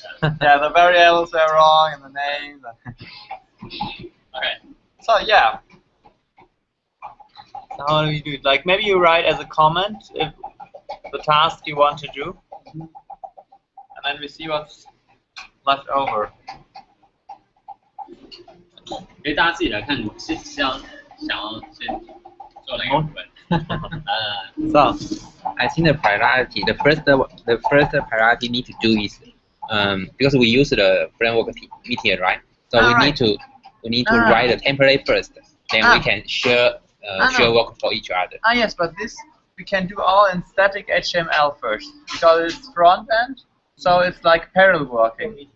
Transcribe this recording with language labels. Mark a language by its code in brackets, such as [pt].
[en] Yeah, the variables were wrong and the names. Okay. So yeah. So how do we do it? Like maybe you write as a comment if the task you want to do, and then we see what's left over. [zh] 可以大家自己来看，是想要先做哪个部分？ [en] So I think the priority, the first priority need to do is because we use the framework meteor, right? So we need to write the template first, then we can share work for each other. Ah yes, but this we can do all in static HTML first because it's front end, so it's like parallel working.